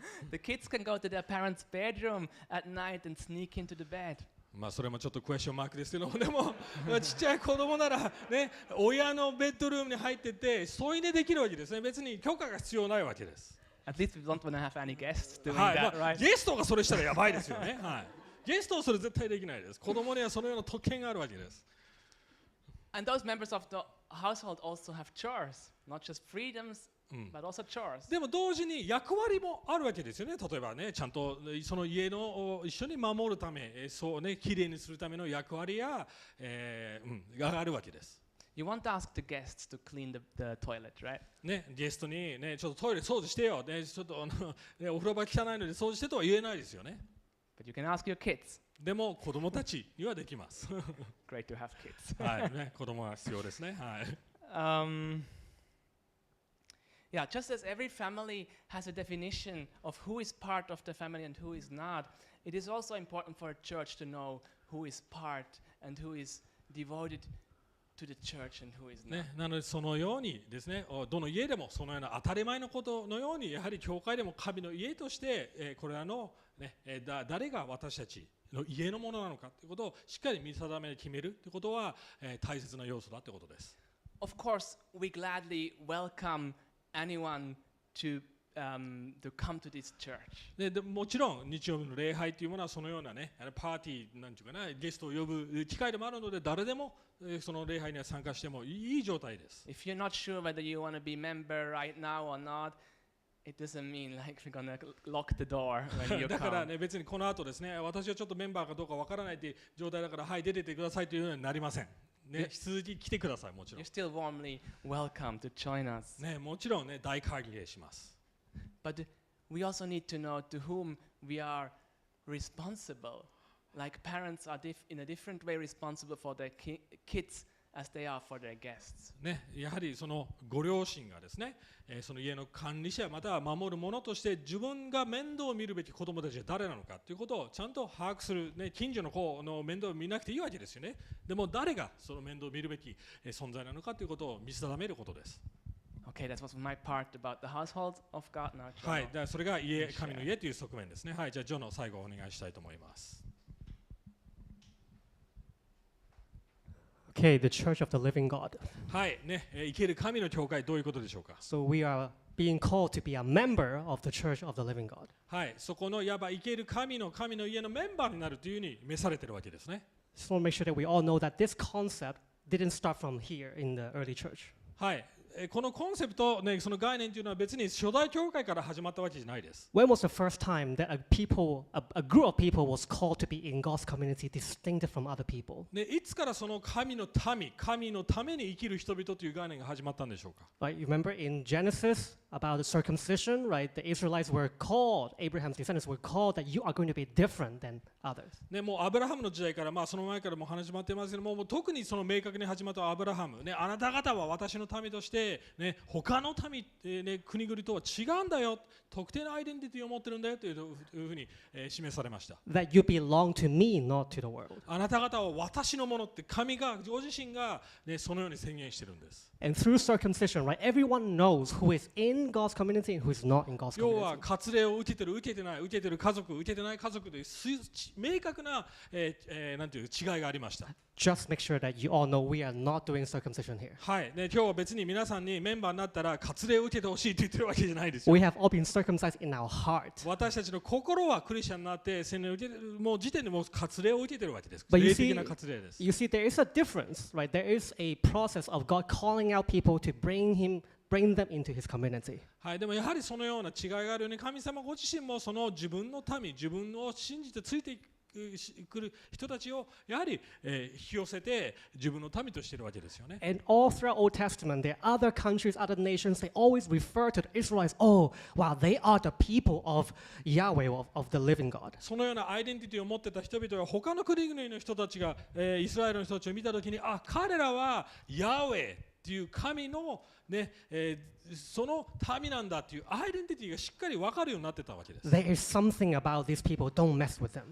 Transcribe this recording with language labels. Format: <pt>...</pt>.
<en>The kids can go to their parents' bedroom at night and sneak into the bed.</en> <ja>まあそれもちょっとクエスチョンマークですけどでもちっちゃい子供ならね親のベッドルームに入ってて添い寝できるわけですね。別に許可が必要ないわけです。</ja> <en>At least we don't want to have any guests doing</en> <ja>はい、</ja> <en>that, right?</en> <ja>ゲストがそれしたらやばいですよね。はい。ゲストはそれ絶対できないです。子供にはそのような特権があるわけです。</ja> <en>And those members of the household also have chores, not just freedoms, but also chores.</en> <ja>でも同時に役割もあるわけですよね。例えばね、ちゃんとその家の一緒に守るため、そうね、きれいにするための役割や、があるわけです。</ja> <en>You won't ask the guests to clean the toilet, right?</en> <ja>ね、ゲストにね、ちょっとトイレ掃除してよ、ね、ちょっとね、お風呂場汚いので掃除してとは言えないですよね。</ja> <en>But you can ask your kids.</en> <ja>でも子供たちにはできます。</ja> <en>Great to have kids.</en> <ja>はいね、子供は必要ですね。はい。</ja> <en>Yeah, just as every family has a definition of who is part of the family and who is not, it is also important for a church to know who is part and who is devoted to the church and who is not.</en> <ja>ね、なのでそのようにですね、どの家でもそのような当たり前のことのようにやはり教会でも神の家として、これらの、ね誰が私たちの家のものなのかということをしっかり見定め決めるということは、大切な要素だということです。</ja> <en>Of course, we gladly welcome anyone to come to this church.</en> <ja>でもちろん日曜日の礼拝というものはそのようなねパーティーなんていうかなゲストを呼ぶ機会でもあるので誰でもその礼拝には参加してもいい状態です。</ja> <en>If you're not sure whether you want to be member right now or not, it doesn't mean like we're gonna lock the door when you</en> <ja>だから</ja> <en>come.</en> <ja>ね別にこの後ですね私はちょっとメンバーかどうかわからないという状態だからはい出てってくださいというようになりません。ね、引き続き来てくださいもちろん。</ja> <en>You're still warmly welcome to join us.</en> <ja>ねもちろんね大歓迎します。</ja> <en>But we also need to know to whom we are responsible. Like parents are in a different way responsible for their kids as they are for their guests.</en> <ja>ね、やはりそのご両親がですね、その家の管理者または守る者として自分が面倒を見るべき子供たちは誰なのかということをちゃんと把握する、ね、近所の子の面倒を見なくていいわけですよね。でも誰がその面倒を見るべき存在なのかということを見定めることです。</ja> <en>Okay, that was my part about the household of God. Now,</en> <ja>はい、だからそれが神の家という側面ですね。はい、じゃあジョの最後お願いしたいと思います。</ja> <en>Okay, the Church of the Living God.</en> <ja>はいね、生ける神の教会どういうことでしょうか。</ja> <en>So we are being called to be a member of the Church of the Living God.</en> <ja>はい、そこのいわば生ける神の家のメンバーになるというふうに召されているわけですね。</ja> <en>Just want to make sure that we all know that this concept didn't start from here in the early church.</en> <ja>はい、このコンセプト、ね、その概念というのは別に初代教会から始まったわけじゃないです。</ja> <en>When was the first time that a group of people was called to be in God's community, distinctive from other people?</en> <ja>ね、いつからその神の民、神のために生きる人々という概念が始まったんでしょうか。</ja> <en>Right, you remember in Genesis about the circumcision, right? The Israelites were called, Abraham's descendants were called that you are going to be different than others.</en> <ja>ね、もうアブラハムの時代から、その前からも始まってますけども、特にその明確に始まったアブラハム、ね、あなた方は私の民として、ね、他の民、ね、国々とは違うんだよ、特定のアイデンティティを持ってるんだよというふうに、示されました。</ja> <en>That you belong to me, not to the world.</en> <ja>あなた方は私のものって神がご自身が、ね、そのように宣言してるんです。</ja> <en>And through circumcision, right, everyone knows who is in in God's community and who is not in God's</en> <ja>要は</ja> <en>community.</en> <ja>割礼を受けてる受けてない受けてる家族受けてない家族で明確な、なんていう違いがありました。</ja> <en>Just make sure that you all know we are not doing circumcision here.</en> <ja>はい。で今日は別に皆さんにメンバーになったら割礼を受けてほしいって言ってるわけじゃないですよ。</ja> <en>We have all been circumcised in our heart.</en> <ja>私たちの心はクリスチャンになって洗礼を受けてるもう時点でもう割礼を受けてるわけです。</ja> <en>But you</en> <ja>霊的</ja> <en>see,</en> <ja>な割礼です。</ja> <en>you see, there is a difference, right? There is a process of God calling out people to bring them into His community.</en> <ja>はい。でもやはりそのような違いがあるように神様ご自身もその自分の民自分を信じてついてくる人たちをやはり、引き寄せて自分の民としているわけですよね。</ja> <en>And all throughout Old Testament, there are other countries, other nations, they always refer to the Israelites, oh, wow, they are the people of Yahweh, of the living God.</en> <ja>そのようなアイデンティティを持ってた人々は他の国々の人たちが、イスラエルの人たちを見たときに、あ、彼らはヤウェっていう神の、ねその民なんだっていうアイデンティティがしっかり分かるようになってたわけです。</ja> <en>There is something about these people, don't mess with them.</en>